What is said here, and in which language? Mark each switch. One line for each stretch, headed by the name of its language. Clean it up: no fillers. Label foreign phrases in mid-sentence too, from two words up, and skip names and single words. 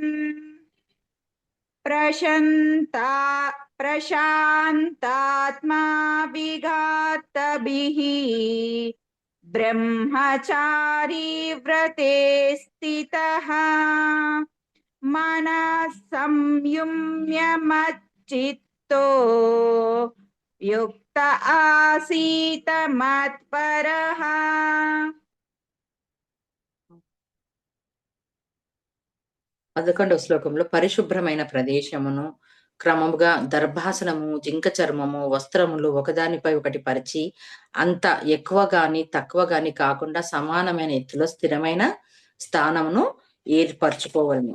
Sanskrit: प्रशान्तात्मा विघातभिः ब्रह्मचारी व्रते स्थितः मनः संयम्य मच्चित्तो युक्त आसीत मत्परः
Telugu: 11వ శ్లోకంలో పరిశుభ్రమైన ప్రదేశమును క్రమముగా దర్భాసనము, జింక చర్మము, వస్త్రములు ఒకదానిపై ఒకటి పరిచి అంత ఎక్కువ గాని తక్కువ గాని కాకుండా సమానమైన ఎత్తులో స్థిరమైన స్థానమును ఏర్పరచుకోవాలని.